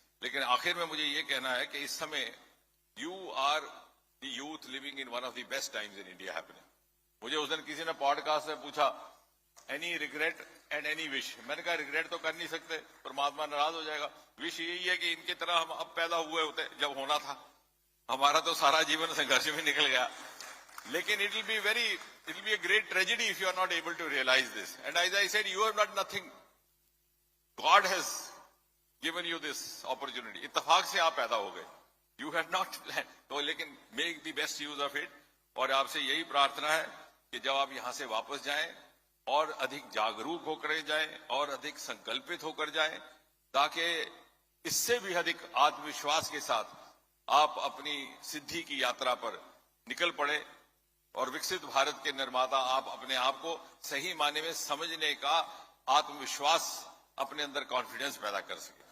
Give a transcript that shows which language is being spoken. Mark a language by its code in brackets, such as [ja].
[hi] लेकिन आखिर में मुझे ये कहना है कि इस समय [en] You are the youth living in one of the best times in India happening. [hi] मुझे उस दिन किसी ने पॉडकास्ट में पूछा, [en] Any regret and any wish. [hi] मैंने कहा रिग्रेट तो कर नहीं सकते, परमात्मा नाराज हो जाएगा। विश यही है कि इनकी तरह हम अब पैदा हुए होते जब होना था। हमारा तो सारा जीवन संघर्ष में निकल गया। [en] लेकिन it will be a great tragedy if you are not able to realize this. And as I said, you have not nothing. God has given you this opportunity. [hi] इत्तेफाक से आप पैदा हो गए। [en] You have not planned. [hi] तो लेकिन [en] make the best use of it. [hi] और आपसे यही प्रार्थना है कि जब आप यहाँ से वापस जाएं और अधिक जागरूक होकर जाएं और अधिक संकल्पित होकर जाएं, ताकि इससे भी अधिक आत्मविश्वास के साथ आप अपनी सिद्धि की यात्रा पर निकल पड़े और विकसित भारत के निर्माता आप अपने आप को सही मायने में समझने का आत्मविश्वास, अपने अंदर कॉन्फिडेंस पैदा कर सके।